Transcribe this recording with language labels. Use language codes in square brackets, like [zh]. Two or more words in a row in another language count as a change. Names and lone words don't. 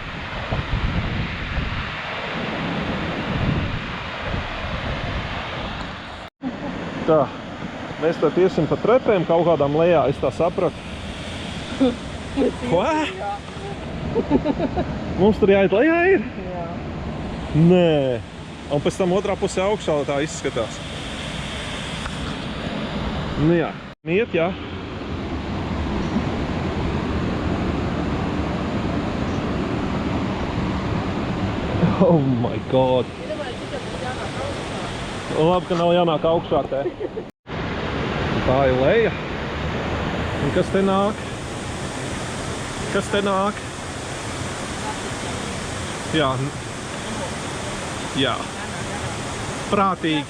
[lv] Tā, mēs tad iesim pa trepēm kaut kādām lejā, es tā sapratu. Ko? Mums tur jāiet lejā ir? Jā. Nē. Un pēc tam otrā pusē augšā tā izskatās. Nu jā. Iet, jā. [en] Oh my god. [lv] Labi, ka nav jānāk augšā te. Tā ir leja. Un kas te nāk? Kas te nāk? Jā. Jā. Prātīgi.